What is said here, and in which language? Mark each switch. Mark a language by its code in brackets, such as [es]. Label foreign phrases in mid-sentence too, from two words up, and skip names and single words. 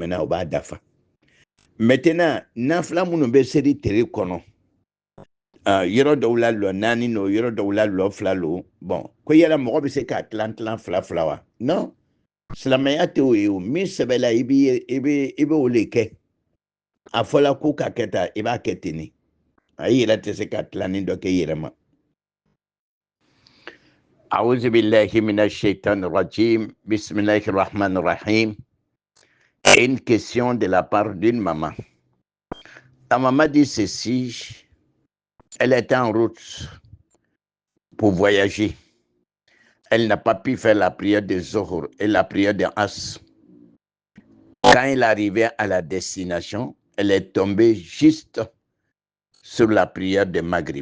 [bm] o b'a dafa maintenant nafila minnu bɛ seri tere kɔnɔ yɔrɔ dɔw la lɔ naani lo yɔrɔ dɔw la lɔ fila lo bon ko yala mɔgɔ bɛ se k'a tilan fila fila wa non silamɛya tɛ o ye o min sɛbɛla i bɛ o le kɛ a fɔla ko ka kɛ tan i b'a kɛ ten ne a yɛrɛ tɛ se ka tilanin dɔ kɛ i yɛrɛ ma [ar] أعوذ بالله من الشيطان الرجيم بسم الله الرحمن الرحيم. [fr] Une question de la part d'une maman. La maman dit ceci, elle était en route pour voyager. Elle n'a pas pu faire la prière de Zohor et la prière de As. Quand elle arrivait à la destination, elle est tombée juste sur la prière de Maghrib.